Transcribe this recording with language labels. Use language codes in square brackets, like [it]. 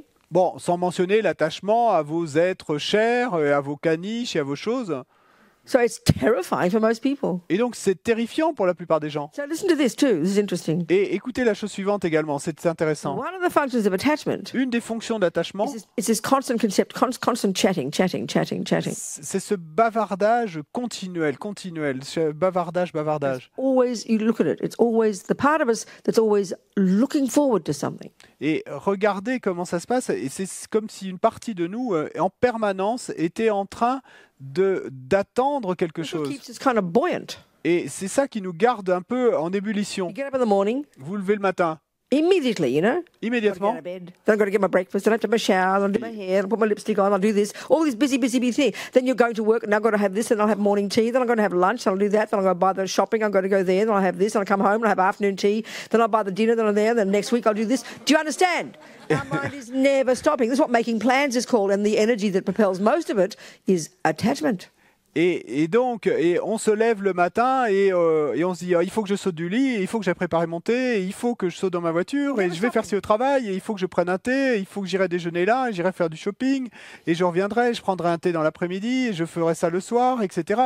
[fr] Bon, sans mentionner l'attachement à vos êtres chers, à vos caniches et à vos choses. [en] So it's terrifying for most people. [fr] Et donc c'est terrifiant pour la plupart des gens. [en] So listen to this too. This is interesting. [fr] Et écoutez la chose suivante également, c'est intéressant. [en] One of the functions of attachment. [fr] Une des fonctions d'attachement. [en] It's this constant chatting. [fr] C'est ce bavardage continuel, bavardage. [en] Always, you look at it. It's always the part of us that's always looking forward to something. [fr] Et regardez comment ça se passe. Et c'est comme si une partie de nous, en permanence, était en train d'attendre quelque chose. Et c'est ça qui nous garde un peu en ébullition. Vous levez le matin. [en] Immediately, [fr] Immédiatement. [en] Then I've got to get my breakfast, then I have to have my shower, then I'll do my hair, I'll put my lipstick on, I'll do this. All these busy things. Then you're going to work, and I've got to have this, and I'll have morning tea, then I'm going to have lunch, then I'll do that, then I'll go buy the shopping, I'm going to go there, then I'll have this, then I'll come home, and I'll have afternoon tea, then I'll buy the dinner, then I'm there, then next week I'll do this. Do you understand? Our mind is never stopping. This is what making plans is called, and the energy that propels most of it is attachment. [fr] Et donc, on se lève le matin et on se dit il faut que je saute du lit, il faut que j'aille préparer mon thé, il faut que je saute dans ma voiture, et je vais faire ci au travail, et il faut que je prenne un thé, il faut que j'irai déjeuner là, et j'irai faire du shopping, et je reviendrai, je prendrai un thé dans l'après-midi, et je ferai ça le soir, etc.